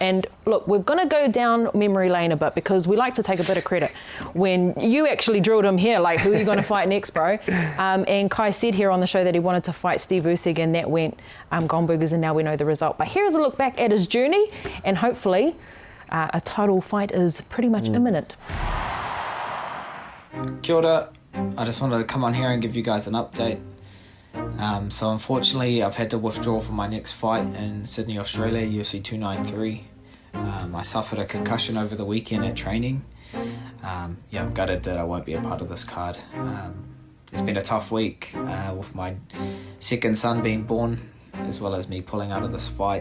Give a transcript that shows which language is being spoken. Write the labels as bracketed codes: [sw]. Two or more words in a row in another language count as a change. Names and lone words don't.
[en] And look, we're going to go down memory lane a bit because we like to take a bit of credit. When you actually drilled him here, like, who are you going to fight next, bro? And Kai said here on the show that he wanted to fight Steve Usyk, and that went Gomburgers, and now we know the result. But here's a look back at his journey, and hopefully a title fight is pretty much imminent. [mi] Kia ora. [en] I just wanted to come on here and give you guys an update. So unfortunately, I've had to withdraw from my next fight in Sydney, Australia, UFC 293. I suffered a concussion over the weekend at training. I'm gutted that I won't be a part of this card. It's been a tough week with my second son being born, as well as me pulling out of this fight.